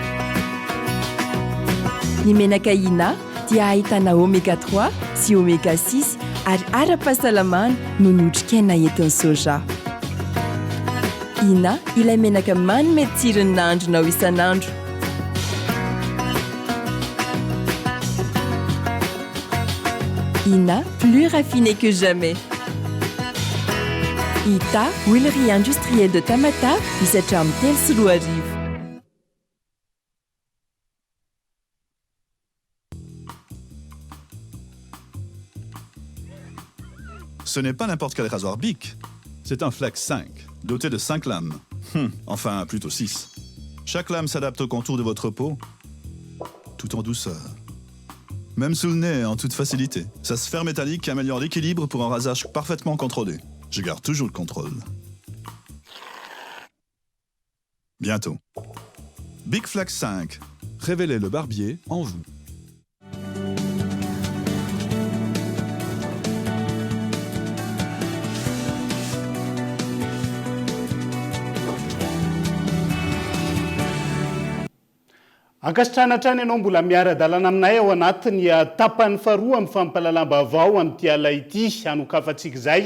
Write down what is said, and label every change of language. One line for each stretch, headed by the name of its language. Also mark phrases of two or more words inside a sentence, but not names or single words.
Malagasy: Ny menaka Ina dia ahitana oméga 3 sy oméga 6 ary ara-pahasalamana noho ny otrikaina entin'ny soja. Ina ilay menaka manome tsirony nahandronao isan'andro. Ina,
French: plus raffiné que jamais. Ita, huilerie industrielle de Tamata,
Malagasy: misatra amin'ny telo sy roa arivo.
French: Ce n'est pas n'importe quel rasoir Bic. C'est un Flex 5, doté de 5 lames. Enfin, plutôt 6. Chaque lame s'adapte au contour de votre peau, tout en douceur. Même sous le nez, en toute facilité. Sa sphère métallique améliore l'équilibre pour un rasage parfaitement contrôlé. Je garde toujours le contrôle. Bientôt. Bic Flex 5. Révélez le barbier en vous.
Malagasy: Ankasitrana hatrany ianao mbola miara-dalana aminay ao anatin'ny tapany faharoa amin'ny fampalalam-baovao amin'ity alay ity anokafantsika izay.